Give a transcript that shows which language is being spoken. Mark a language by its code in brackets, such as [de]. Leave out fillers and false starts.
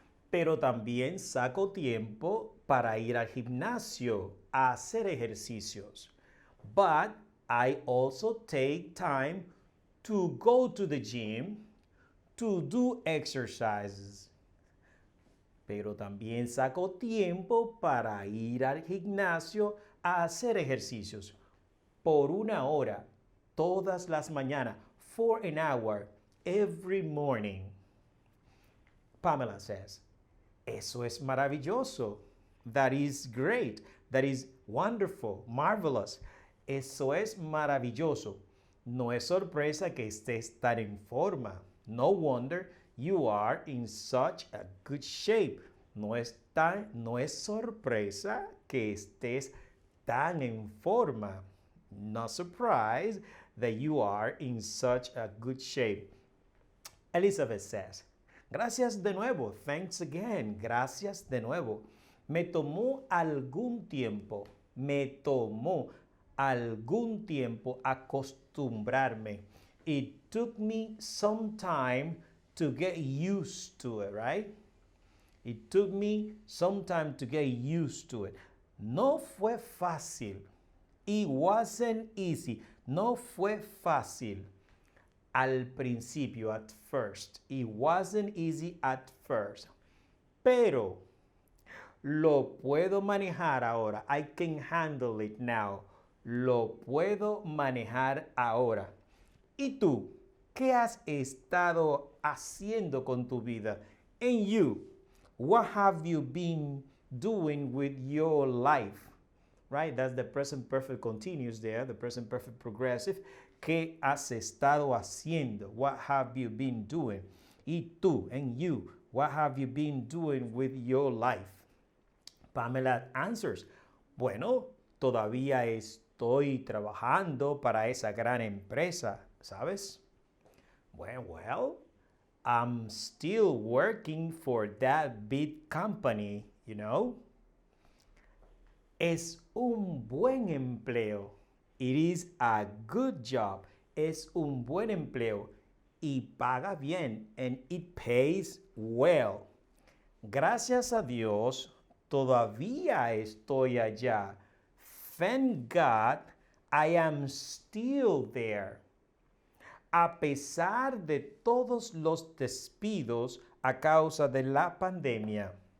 [es] Pero también saco tiempo para ir al gimnasio a hacer ejercicios. [en] But I also take time to go to the gym to do exercises. [es] Pero también saco tiempo para ir al gimnasio a hacer ejercicios. Por una hora, todas las mañanas, [en] for an hour, every morning. Pamela says, [es] eso es maravilloso. [en] That is great. That is wonderful, marvelous. [es] Eso es maravilloso. No es sorpresa que estés tan en forma. [en] No wonder you are in such a good shape. [es] No es sorpresa que estés tan en forma. [en] Not surprised that you are in such a good shape. Elizabeth says, [es] Gracias de nuevo. [en] Thanks again. [es] Gracias de nuevo. Me tomó algún tiempo. Me tomó algún tiempo acostumbrarme. [en] It took me some time to get used to it, right? It took me some time to get used to it. [es] No fue fácil. [en] It wasn't easy. [es] No fue fácil. Al principio, [en] at first. It wasn't easy at first. [es] Pero lo puedo manejar ahora. [en] I can handle it now. [es] Lo puedo manejar ahora. ¿Y tú? ¿Qué has estado haciendo con tu vida? [en] And you, what have you been doing with your life? Right? That's the present perfect continuous there, the present perfect progressive. [es] ¿Qué has estado haciendo? [en] What have you been doing? [es] Y tú, [en] and you, what have you been doing with your life? Pamela answers, [es] bueno, todavía estoy trabajando para esa gran empresa, ¿sabes? [en] Well, I'm still working for that big company, you know. [es] Es un buen empleo. [en] It is a good job. [es] Es un buen empleo y paga bien, [en] and it pays well. [es] Gracias a Dios, todavía estoy allá. [en] Thank God, I am still there. [es] A pesar de todos los despidos a causa de la pandemia.